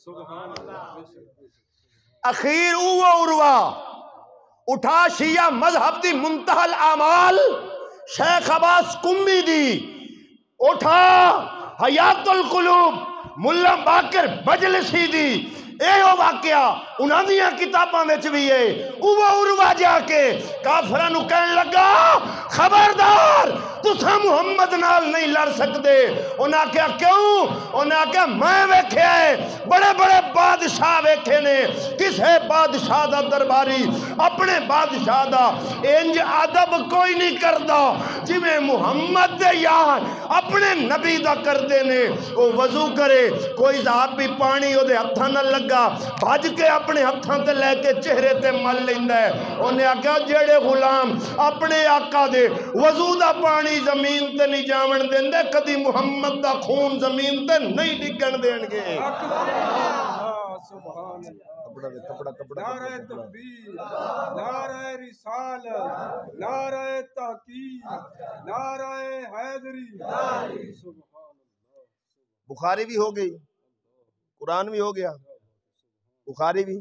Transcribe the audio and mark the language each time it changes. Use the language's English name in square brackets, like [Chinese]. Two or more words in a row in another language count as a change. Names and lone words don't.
[Punjabi] اخیر او عروا اٹھا شیعہ مذہب دی منتہا الاعمال شیخ عباس کمی دی اٹھا حیات القلوب ملا باقر مجلسی دی اے واقعہ انہاں دیاں کتاباں وچ بھی ہے. او عروا جا کے کافراں نو کہن لگا خبردار تساں محمد نال نہیں لڑ سکدے. انہاں کہا کیوں؟ انہاں کہا میں ویکھیا ہے بڑے بڑے بادشاہ ویکھے نے، کسے بادشاہ دا درباری اپنے بادشاہ دا انج ادب کوئی نہیں کردا جویں محمد دے یار اپنے نبی دا کردے نے. او وضو کرے کوئی صحابی پانی او دے ہتھاں نال لگا بھج کے اپنے ہتھاں تے لے کے چہرے تے مل لیندا ہے. انہیں آکھیا جڑے غلام اپنے آقا دے وضو دا پانی زمین تے نہیں جاون دیندے کدی محمد دا خون زمین تے نہیں ڈگن دین گے. نعرہ تکبیر، نعرہ رسالت، نعرہ تحقیق، نعرہ حیدری. بخاری بھی ہو گئی، قرآن بھی ہو گیا، بخاری بھی.